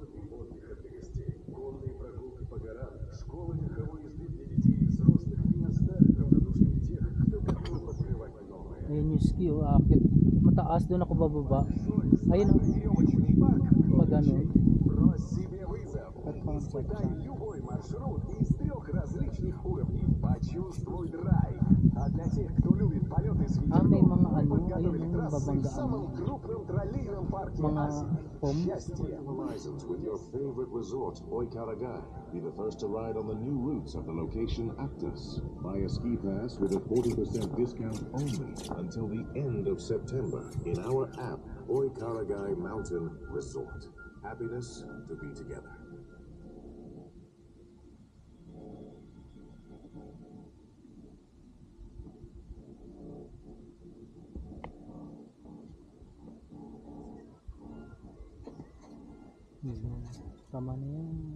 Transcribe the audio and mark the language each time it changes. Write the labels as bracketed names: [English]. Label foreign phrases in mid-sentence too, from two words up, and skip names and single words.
[Filipino] Ayun yung ski, oh, akit. Mataas doon ako bababa. Ayun, oh. Pag ganun. At concept siya. [Russian] Любой маршрут из 3 различных уровней. Почувствуй драйв. А для тех, кто любит полеты с [Filipino] Ah, may [Russian] ветерком, [Filipino] mga [Russian] мы [Filipino] ano, [Russian] подготовили [Filipino] ayun yung [Russian] трассы в [Filipino] babanggaan. [Russian] самом крупном троллейном парке [Filipino] Mga [Russian] Азии. [Filipino] foam. [Russian] Счастье. [English] License with your favorite resort, Oikaragai. Be the first to ride on the new routes of the location Aptus. Buy a ski pass with a 40% discount only until the end of September in our app, Oikaragai Mountain Resort. Happiness to be together. [Filipino] Tama na yan.